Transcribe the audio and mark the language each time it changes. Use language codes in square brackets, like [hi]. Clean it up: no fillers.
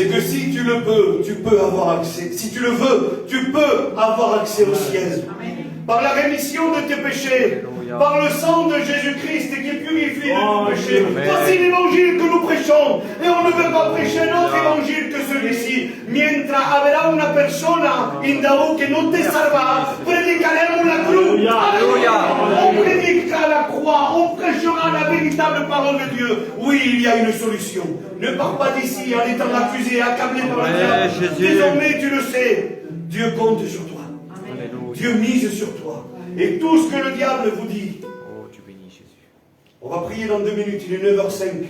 [fr] C'est que si tu le peux, tu peux avoir accès. Si tu le veux, tu peux avoir accès au ciel. Par la rémission de tes péchés. Par le sang de Jésus-Christ qui purifie de nos péchés. Voici l'évangile que nous prêchons. Et on ne veut pas prêcher un autre évangile que celui-ci. [es] Mientras habrá una persona indaú que no te salva, predicaremos la cruz. [fr] On prédiquera la croix. On prêchera la véritable parole de Dieu. Oui, il y a une solution. Ne pars pas d'ici en étant accusé, accablé par le diable. Désormais, tu le sais. Dieu compte sur toi. Dieu mise sur toi. Et tout ce que le diable vous dit. On va prier dans 2 minutes, il est 9h05.